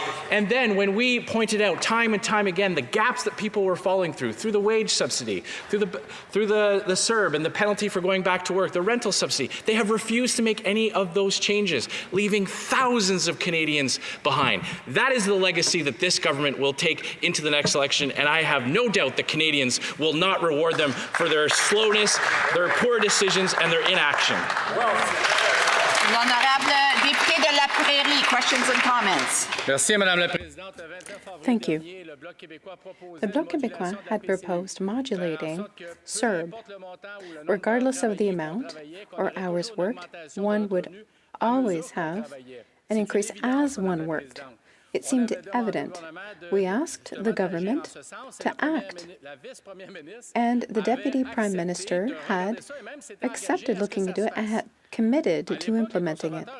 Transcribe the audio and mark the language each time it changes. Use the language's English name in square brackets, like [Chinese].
[English] And then when we pointed out time and time again the gaps that people were falling through the wage subsidy, through the CERB and the penalty for going back to work, the rental subsidy, they have refused to make any of those changes, leaving thousands of Canadians behind. That is the legacy that this government will take into the next election, and I have no doubt that Canadians will not reward them for their slowness, their poor decisions, and their inaction. [French] L'honorable député de la Prairie, [English] questions and comments. [French] Merci, Madame la Présidente. [English] Thank you. The Bloc Québécois had proposed modulating CERB. Regardless of the amount or hours worked, one would always have an increase as one worked. It seemed evident. We asked the government to act, and the Deputy Prime Minister had accepted looking into it and had committed to implementing it.